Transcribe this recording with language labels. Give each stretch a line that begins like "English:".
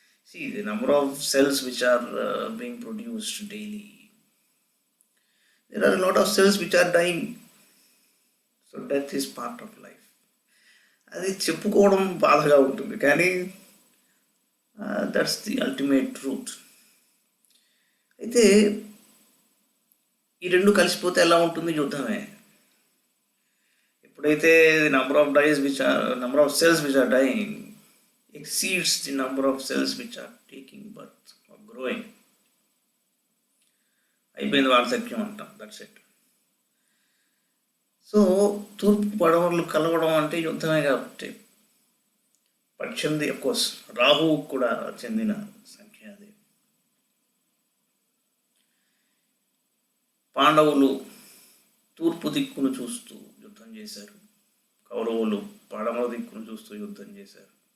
English: See, the number of cells which are being produced daily, there are a lot of cells which are dying. So death is part of life.
Telugu: అది చెప్పుకోవడం బాధగా ఉంటుంది, కానీ
English: That's the ultimate truth.
Telugu: అయితే ఈ రెండు కలిసిపోతే ఎలా ఉంటుంది? యుద్ధమే. ఎప్పుడైతే
English: number of cells which are dying exceeds the number of cells which are taking birth or growing,
Telugu: అయిపోయింది వార్ధక్యం అంటాం.
English: That's it.
Telugu: సో తూర్పు పడమరలు కలవడం అంటే యుద్ధమే కాబట్టి 18 అఫ్కోర్స్ రాహువు కూడా చెందిన సంఖ్య అది. పాండవులు తూర్పు దిక్కును చూస్తూ యుద్ధం చేశారు, కౌరవులు పడమర దిక్కును చూస్తూ యుద్ధం చేశారు.